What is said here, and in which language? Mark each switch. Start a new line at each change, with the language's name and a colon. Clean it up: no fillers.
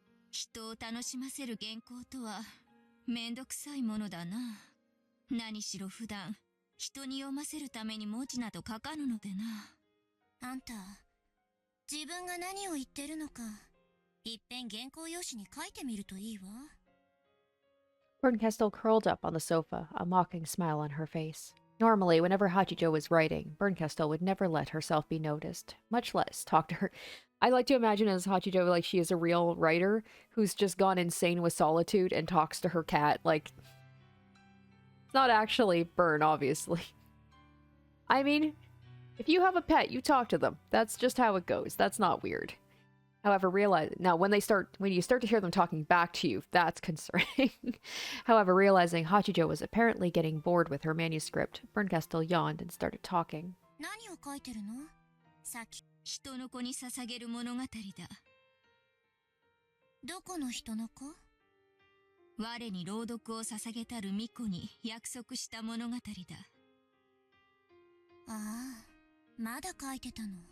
Japanese: 人を楽しませる原稿とはめんどくさいものだな。何しろ普段人に読ませるために文字など書かぬのでな。あんた、自分が何を言ってるのか、いっぺん原稿用紙に書いてみるといいわ。
English: Bernkastel curled up on the sofa, a mocking smile on her face. Normally, whenever Hachijo was writing, Bernkastel would never let herself be noticed, much less talk to her. I like to imagine as Hachijo like she is a real writer who's just gone insane with solitude and talks to her cat. Like, it's not actually Bern, obviously. I mean, if you have a pet, you talk to them. That's just how it goes. That's not weird. However, when you start to hear them talking back to you, that's concerning. However, realizing Hachijo was apparently getting bored with her manuscript, Bernkastel yawned and started talking.
Japanese: 何を書いてるの？さっき人の子に捧げる物語だ。どこの人の子？我に朗読を捧げたる巫女に約束した物語だ。ああ、まだ書いてたの。